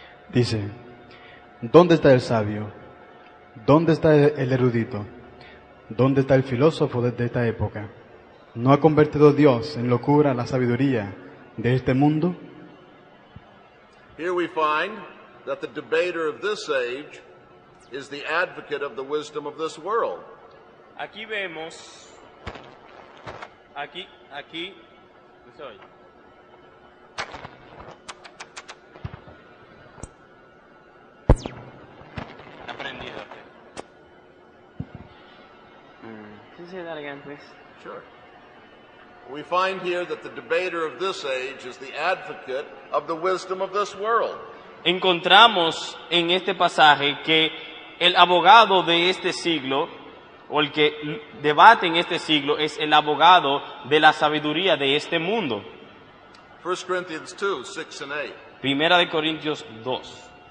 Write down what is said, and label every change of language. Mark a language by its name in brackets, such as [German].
[Spanish] Dice, ¿dónde está el sabio? ¿Dónde está el erudito? ¿Dónde está el filósofo de esta época? ¿No ha convertido Dios en locura la sabiduría de este mundo? [English] Here we find that the debater of this age is the advocate of the wisdom of this world. [Spanish] Aquí vemos, aquí, ¿qué soy? Aprendido. [English] Can you say that again, please? Sure. We find here that the debater of this age is the advocate of the wisdom of this world. [Spanish] Encontramos en este pasaje que el abogado de este siglo, o el que debate en este siglo, es el abogado de la sabiduría de este mundo. [English] 1 Corinthians 2, 6 and 8. [Spanish] Primera de Corintios 2.